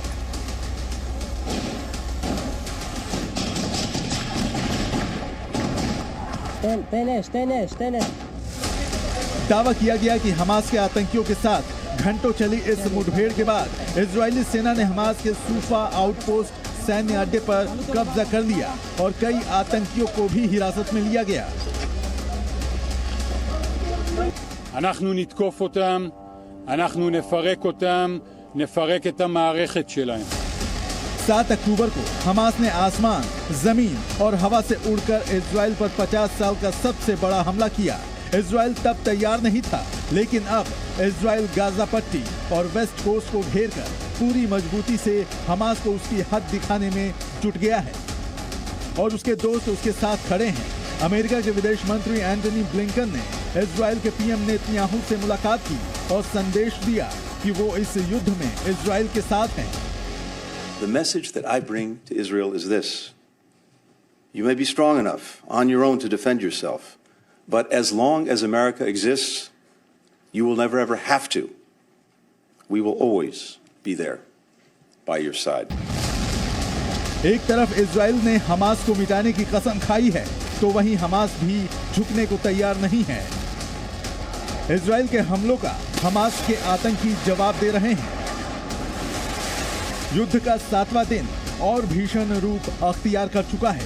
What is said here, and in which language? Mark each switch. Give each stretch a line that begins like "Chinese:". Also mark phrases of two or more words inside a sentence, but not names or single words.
Hindi: दावा किया गया कि हमास के आतंकियों के साथ घंटों चली इस मुठभेड़ के बाद इजरायली सेना ने हमास के सूफा आउटपोस्ट सैन्य अड्डे पर कब्जा कर लिया और कई आतंकियों को भी हिरासत में लिया गया।
Hebrew: אנחנו נתקוף אותם, אנחנו נפרק אותם, נפרק את המערכת שלהם.
Hindi: 7 अक्टूबर को हमास ने आसमान, जमीन और हवा से उड़कर इजराइल पर 50 साल का सबसे बड़ा हमला किया। इजराइल तब तैयार नहीं था, लेकिन अब इजराइल गाजा पट्टी और वेस्ट कोस्ट को घेर कर पूरी मजबूती से हमास को उसकी हद दिखाने में जुट गया है और उसके दोस्त उसके साथ खड़े हैं। अमेरिका के विदेश मंत्री एंटनी ब्लिंकन ने इजराइल के PM नेतन्याहू से मुलाकात की और संदेश दिया कि वो इस युद्ध में इजराइल के साथ हैं।
English: The message that I bring to Israel is this: you may be strong enough on your own to defend yourself, but as long as America exists, you will never ever have to. We will always be there by your side.
Hindi: एक तरफ इजराइल ने हमास को मिटाने की कसम खाई है, तो वहीं हमास भी झुकने को तैयार नहीं है। इजराइल के हमलों का हमास के आतंकी जवाब दे रहे हैं। युद्ध का 7वां दिन और भीषण रूप अख्तियार कर चुका है।